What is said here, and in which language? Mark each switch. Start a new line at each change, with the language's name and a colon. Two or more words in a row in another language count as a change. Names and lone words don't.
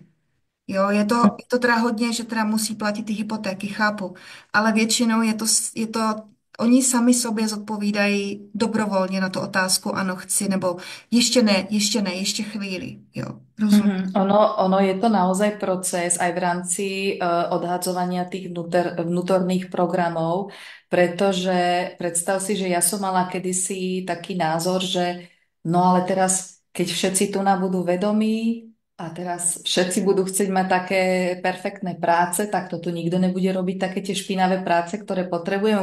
Czech: Jo, je to teda hodně, že teda musí platit ty hypotéky, chápu, ale většinou je to, oni sami sobě zodpovídají dobrovolně na tu otázku, ano, chci, nebo ještě ne, ještě chvíli, jo, rozumím.
Slovak: Ono je to naozaj proces aj v rámci odhadzovania tých vnútorných programov, pretože predstav si, že ja som mala kedysi taký názor, že No ale teraz, keď všetci tu na budú vedomí a teraz všetci budú chcieť mať také perfektné práce, tak to tu nikto nebude robiť také tie špinavé práce, ktoré potrebujeme.